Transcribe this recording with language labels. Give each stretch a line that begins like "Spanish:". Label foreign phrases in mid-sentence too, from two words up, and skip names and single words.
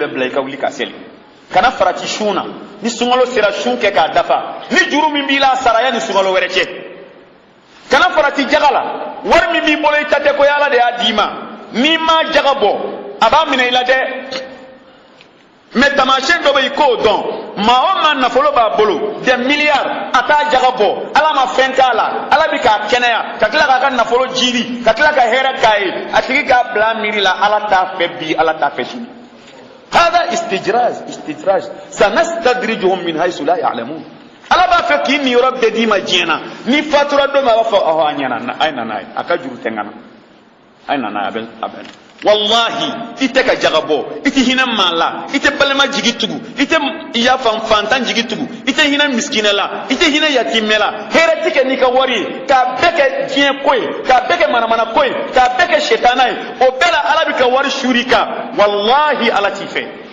Bambara: bɛɛ bila i ka wuli ka seli kana farati sun na ni sunkalo sera sun kɛ k'a dafa ni juru min b'i la saraya ni sunkalo wɛrɛ cɛ kana farati jaga la wari min b'i bolo i ta tɛ ko ala de y'a d'i ma n'i ma jaga bɔ a b'a minɛ i la dɛ mais tamasiyɛn dɔ bɛ yen k'o dɔn maa o maa nafolo b'a bolo
French: des milliards
Bambara: a t'a jaga bɔ ala ma fɛn k'a la ala bɛ k'a kɛnɛya ka tila k'a ka nafolo jiri ka tila ka hɛrɛ k'a ye a tigi k'a bila miiri la ala t'a fɛ bi ala t'a fɛ sini
Arabic: هذا استدراج سنستدرجهم من حيث لا يعلمون
Bambara: ala b'a fɛ k'i ni yɔrɔ bɛɛ d'i ma diɲɛ na ni fatura don min a b'a fɔ ɔhɔ a ɲɛna a ye na n'a ye a ka juru tɛ n ka na a ye na n'a ye a bɛ wallahi i tɛ ka jaga bɔ i tɛ hinɛ maa la i tɛ balima jigi tugu i tɛ yafa fantan jigi tugu i tɛ hinɛ miskinɛ la i tɛ hinɛ yatimɛ la hɛrɛ tɛ kɛ n'i ka wari ye k'a bɛɛ kɛ diɲɛ ko ye k'a bɛɛ kɛ manamana ko ye k'a bɛɛ kɛ sɛtana ye o bɛɛ la ala bɛ ka wari suuri kan wallahi ala t'i fɛ